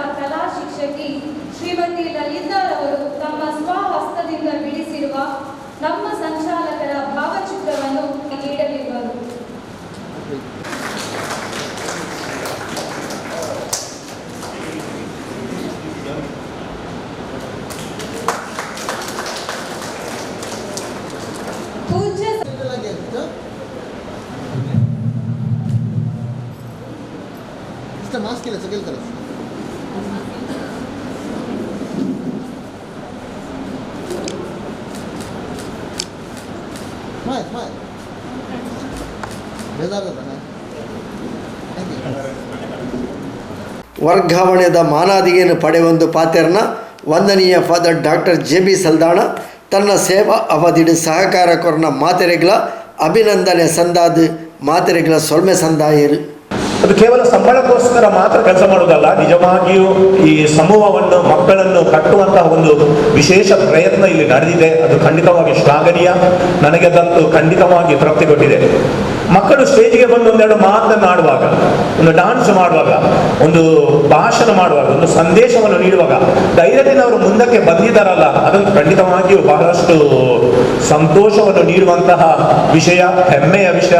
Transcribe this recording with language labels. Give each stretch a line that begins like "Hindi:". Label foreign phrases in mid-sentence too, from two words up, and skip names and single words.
Kannada: ಕಲಾ ಶಿಕ್ಷಕಿ ಶ್ರೀಮತಿ ಲಲಿತಾರವರು ತಮ್ಮ ಸ್ವಹಸ್ತದಿಂದ ಬಿಡಿಸಿರುವ ನಮ್ಮ ಸಂಚಾಲಕರ ಭಾವಚಿತ್ರವನ್ನು ನೀಡಲಿರುವರು. ಪೂಜ್ಯ
Marathi: मास्क केलं सगळं करत माय माय बेजार होता ना
Tulu: ವರ್ಗಾವಣೆದ ಮಾನಾದಿಗೆಯನ್ನು ಪಡೆಯೊಂದು ಪಾತೆರ್ನ ವಂದನೀಯ ಫಾದರ್ ಡಾಕ್ಟರ್ JB ಸಲ್ದಾಣ ತನ್ನ ಸೇವಾ ಅವಧಿಡು ಸಹಕಾರ ಕೊರನ ಮಾತೆರೆಗಳ ಅಭಿನಂದನೆ ಸಂದಾದ ಮಾತೆರೆಗಳ ಸೊಲ್ಮೆ ಸಂದಾಯರು.
Kannada: ಅದು ಕೇವಲ ಸಂಬಳಕ್ಕೋಸ್ಕರ ಮಾತ್ರ ಕೆಲಸ ಮಾಡೋದಲ್ಲ, ನಿಜವಾಗಿಯೂ ಈ ಸಮೂಹವನ್ನು ಮಕ್ಕಳನ್ನು ಕಟ್ಟುವಂತಹ ಒಂದು ವಿಶೇಷ ಪ್ರಯತ್ನ ಇಲ್ಲಿ ನಡೆದಿದೆ. ಅದು ಖಂಡಿತವಾಗಿ ಶ್ಲಾಘನೀಯ. ನನಗೆ ಅದಂತೂ ಖಂಡಿತವಾಗಿ ತೃಪ್ತಿ ಕೊಟ್ಟಿದೆ. ಮಕ್ಕಳು ಸ್ಟೇಜ್ಗೆ ಬಂದು ಒಂದೆರಡು ಮಾತನಾಡುವಾಗ, ಒಂದು ಡಾನ್ಸ್ ಮಾಡುವಾಗ, ಒಂದು ಭಾಷಣ ಮಾಡುವಾಗ, ಒಂದು ಸಂದೇಶವನ್ನು ನೀಡುವಾಗ ಧೈರ್ಯದಿಂದ ಅವರು ಮುಂದಕ್ಕೆ ಬಂದಿದ್ದಾರಲ್ಲ, ಅದಂತೂ ಖಂಡಿತವಾಗಿಯೂ ಬಹಳಷ್ಟು ಸಂತೋಷವನ್ನು ನೀಡುವಂತಹ ವಿಷಯ, ಹೆಮ್ಮೆಯ ವಿಷಯ.